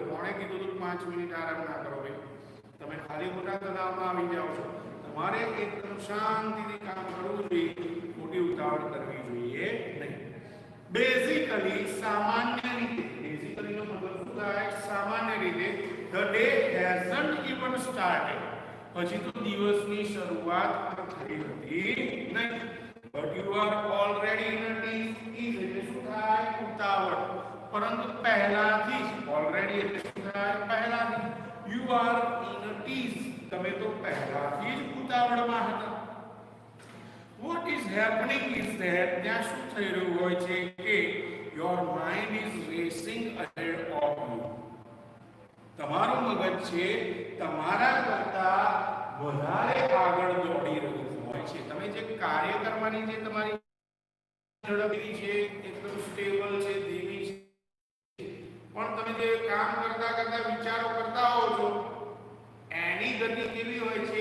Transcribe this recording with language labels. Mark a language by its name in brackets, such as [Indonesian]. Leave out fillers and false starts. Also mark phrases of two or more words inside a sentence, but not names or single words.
[Gujarati] કોણે કીધું તું 5 મિનિટ આરામ ના કરો? ભાઈ, તમે ખાલી મોટા તણાવમાં આવી જાઓ છો. તમારે એકદમ શાંતિથી કામ કરવું જોઈએ, મોટી ઉતાવળ કરવી જોઈએ નહીં. બેઝિકલી સામાન્ય રીતે, બેઝિકલીનો મતલબ શું થાય? સામાન્ય રીતે [English] the day hasn't even started, [Gujarati] પછી તો દિવસની શરૂઆત પણ થઈ હતી નહીં, [English] but you are already in a tease, [Gujarati] એટલે શું થાય? ઉતાવળ. પરંતુ પહેલાથી જ, ઓલરેડી એટલે શું થાય? પહેલાથી. [English] you are in a tease, [Gujarati] તમે તો પહેલાથી જ ઉતાવળમાં હતા. [English] what is happening is that, [Gujarati] ત્યાં શું થઈ રહ્યું હોય છે કે [English] your mind is racing ahead of you, [Gujarati] તમારું મગજ છે તમારા કરતા વધારે આગળ દોડી રહ્યું હોય છે. તમે જે કાર્ય કરવાની જે તમારી ઝડપી છે, એકદમ સ્ટેબલ છે, ધીમી છે, પણ તમે જે કામ કરતા કરતા વિચારો કરતા હો છો, એની ગતિ કેવી હોય છે?